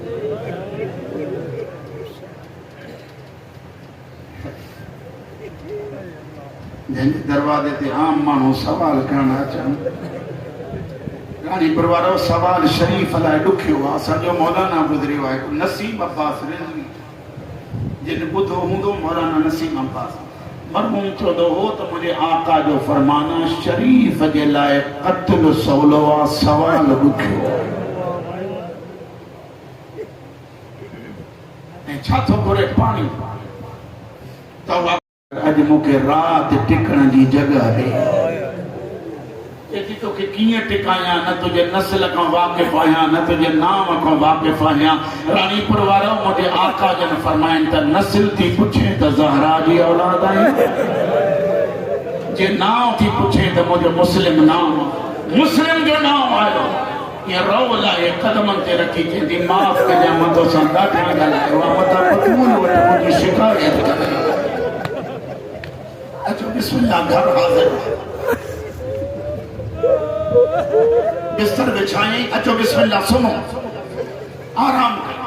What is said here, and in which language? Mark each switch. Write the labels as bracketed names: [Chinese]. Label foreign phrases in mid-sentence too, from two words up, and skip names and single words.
[Sindhi] जंहिंजे दरवाजे ते आम माण्हू सवाल करण अचनि, रानीपुर वारो सवाल शरीफ लाइ ॾुखियो आहे। असांजो मौलाना गुज़रियो आहे, नसीम अब्बास रिज़वी, जिन ॿुधो हूंदो मौलाना नसीम अब्बास। मरहूम चवंदो हो त मुंहिंजे आका जो फरमान शरीफ जे लाइ क़त्ल सवलो आहे, सवाल ॾुखियो आहे। ऐं छा थो घुरे पाणी, त अॼु मूंखे राति टिकण जी जॻह ॾे। एती तो के कीअं टिकाया, न तुझे नस्ल खां वाक़िफ़ आहियां, न तुझे नाम खां वाक़िफ़ आहियां। रानीपुर वारो मुंहिंजे आका जन फरमाइनि त नस्ल थी पुछे त ज़हरा जी औलाद आहीं, जे नाम थी पुछे त मुंहिंजो मुस्लिम नाम, मुस्लिम जो नाम आयो। ये रो लाए कदमनि ते रखी चईंदी माफ़ कजां, मां तोसां ॾाढा ॻाल्हायो आहे, मथां पतूल वटि मुंहिंजी शिकायत करे। अचो बिस्मिल्लाह, घर हाज़िर, बिस्तर बिछाई, अचो बिस्मिल्लाह, [Urdu] سنو آرام کرو.